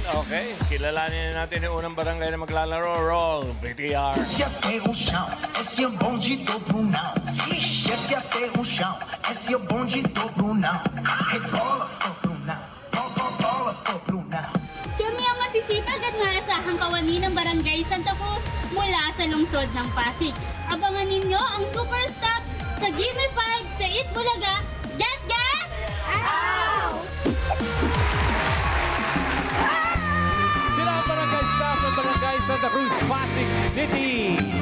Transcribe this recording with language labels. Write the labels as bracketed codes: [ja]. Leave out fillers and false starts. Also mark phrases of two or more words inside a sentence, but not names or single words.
[tl] Okay, kilalanin natin yung unang barangay na maglalaro. [en] Roll, BTR. [pt] Esse é terra, chão, esse é o bonde do Brunão. Ixi, esse é terra, chão, esse é o bonde do Brunão. Rebola, ô Brunão, bola, ô Brunão. [tl] Kami ang masisipag at maasahang kawani ng Barangay Santa Cruz mula sa lungsod ng Pasig. Abangan ninyo ang [en] super stop [tl] sa Gimme 5 sa Itbulaga. [en] Get, get! Ow! [tl] Sila ang barangay staff ng Barangay Santa Cruz, Pasig City.